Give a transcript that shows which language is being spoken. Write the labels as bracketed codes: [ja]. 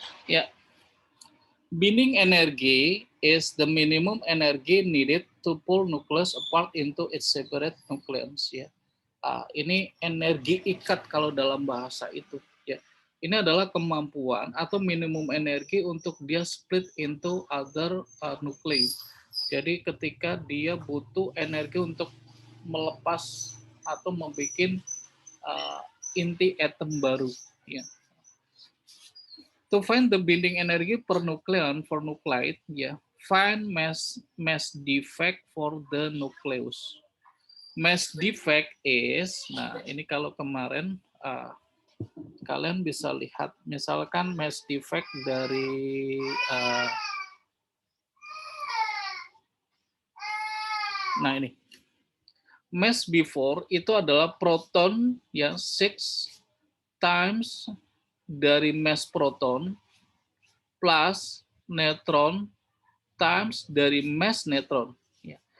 [en] Ya, binding energy is the minimum energy needed to pull nucleus apart into its separate nucleons. [id] Ya, ini energi ikat kalau dalam bahasa itu. Ya, ini adalah kemampuan atau minimum energi untuk dia [en] split into other nuclei. [id] Jadi ketika dia butuh energi untuk melepas atau membuat inti atom baru. Ya. [en] To find the binding energy per nucleon for nuclide, ya, find mass defect for the nucleus. Mass defect is, [id] nah ini kalau kemarin kalian bisa lihat, misalkan mass defect dari nah ini mass before itu adalah proton ya 6 times dari mass proton plus neutron times dari mass neutron. Ya.